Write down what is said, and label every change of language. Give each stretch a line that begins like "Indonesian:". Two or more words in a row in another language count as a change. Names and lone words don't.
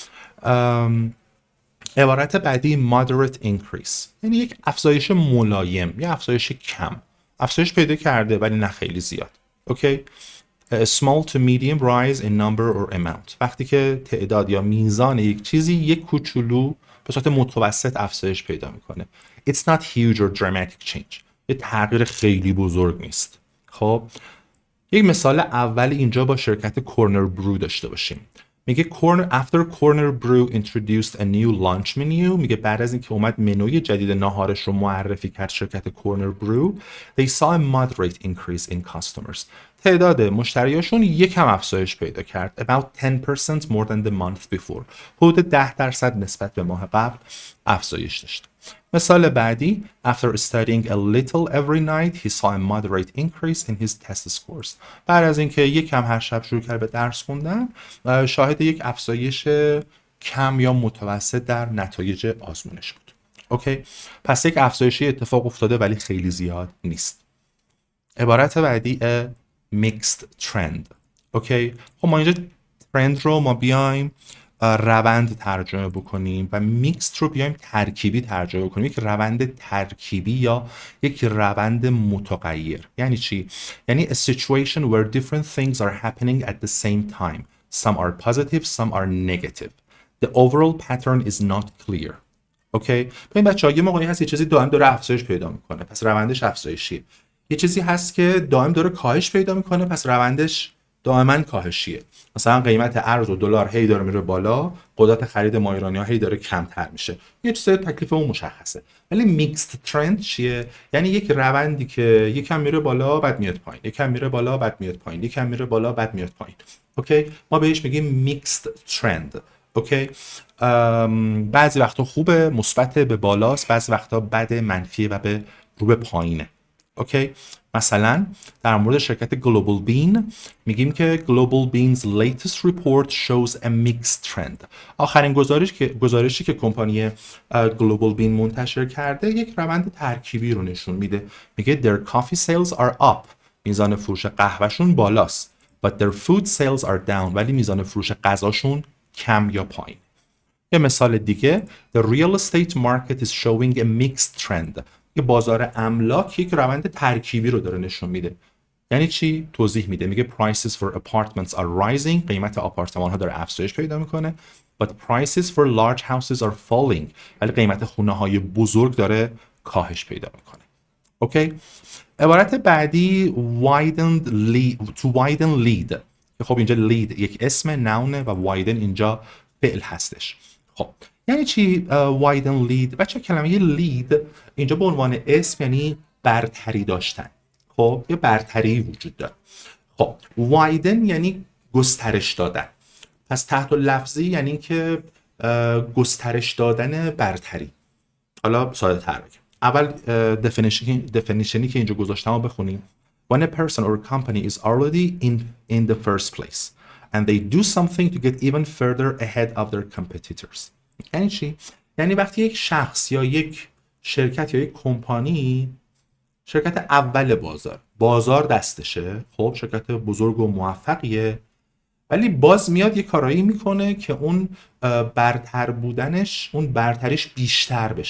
Persian: عبارت بعدی
English: moderate increase،
Persian: یعنی یک افزایش ملایم، یا افزایش کم. افزایش پیدا کرده ولی نه خیلی زیاد. اوکی،
English: a small to medium rise in number or amount،
Persian: وقتی که تعداد یا میزان یک چیزی یک کوچولو به صورت متوسط افزایش پیدا میکنه.
English: It's not huge or dramatic change،
Persian: یه تغییر خیلی بزرگ نیست. خب یک مثال اول اینجا با شرکت کورنر برو داشته باشیم. میگه
English: after Corner Brew introduced a new lunch menu،
Persian: میگه بعد از اینکه اومد منوی جدید ناهارش رو معرفی کرد شرکت Corner Brew،
English: they saw a moderate increase in customers.
Persian: تعداد مشتریاشون یکم افزایش پیدا کرد.
English: about 10% more than the month before،
Persian: حدود 10% نسبت به ماه قبل افزایش داشت. مثال بعدی،
English: after studying a little every night he saw a moderate increase in his test scores.
Persian: بعد از اینکه یکم هر شب شروع کرد به درس خوندن، شاهد یک افزایش کم یا متوسط در نتایج آزمونش بود. اوکی، پس یک افزایشی اتفاق افتاده ولی خیلی زیاد نیست. عبارت بعدی
English: mixed trend.
Persian: اوکی، خب ما اینجا trend رو ما بیایم روند ترجمه بکنیم و میکست رو بیایم ترکیبی ترجمه بکنیم. یک روند ترکیبی یا یک روند متغیر. یعنی چی؟
English: یعنی a situation where different things are happening at the same time. Some are positive, some are negative. The overall pattern is not clear.
Persian: اوکی؟ ببین بچه‌ها، یه موقعی هست یه چیزی دائم داره افزایش پیدا میکنه، پس روندش افزایشیه. یه چیزی هست که دائم داره کاهش پیدا میکنه، پس روندش دائما کاهشیه. مثلا قیمت ارز و دلار هی داره میره بالا، قدرت خرید ما ایرانی‌ها هی داره کمتر میشه. یه چیز تکلیف اون مشخصه. ولی
English: mixed trend
Persian: چیه؟ یعنی یک روندی که یکم میره بالا بعد میاد پایین، یکم میره بالا بعد میاد پایین، یکم میره بالا بعد میاد پایین. اوکی، ما بهش میگیم
English: mixed trend.
Persian: اوکی، بعضی وقتا خوبه، مثبت، به بالاست، بعضی وقتا بده، منفیه و به رو به پایینه. اوکی. مثلا در مورد شرکت Global Bean میگیم که
English: Global Bean's latest report shows a mixed trend.
Persian: آخرین گزارشی که کمپانی Global Bean منتشر کرده یک روند ترکیبی رو نشون میده.
English: میگه their coffee sales are up.
Persian: میزان فروش قهوهشون بالاست.
English: But their food sales are down.
Persian: ولی میزان فروش غذاشون کم یا پایین. یه مثال دیگه
English: The real estate market is showing a mixed trend.
Persian: یه بازار املاک یک روند ترکیبی رو داره نشون میده. یعنی چی؟ توضیح میده. میگه
English: prices for apartments are rising.
Persian: قیمت آپارتمان ها داره افزایش پیدا میکنه.
English: But prices for large houses are falling.
Persian: ولی قیمت خونه های بزرگ داره کاهش پیدا میکنه. اوکی؟ عبارت بعدی
English: to widen lead.
Persian: خب اینجا lead یک اسم نونه و widen اینجا فعل هستش. خب یعنی چی
English: widen lead؟
Persian: بچه کلمه lead اینجا به عنوان اسم یعنی برتری داشتن. خب یه برتری وجود داره. خب widen یعنی گسترش دادن. پس تحت لفظی یعنی که گسترش دادن برتری. حالا ساده تر بگم. اول definitionی که اینجا گذاشتم رو بخونیم.
English: When a person or a company is already in the first place and they do something to get even further ahead of their competitors.
Persian: یعنی چی؟ یعنی وقتی یک شخص یا یک شرکت یا یک کمپانی شرکت اول بازار دستشه، خب شرکت بزرگ و موفقیه، ولی باز میاد یه کارایی میکنه که اون برتر بودنش، اون برتریش بیشتر بشه.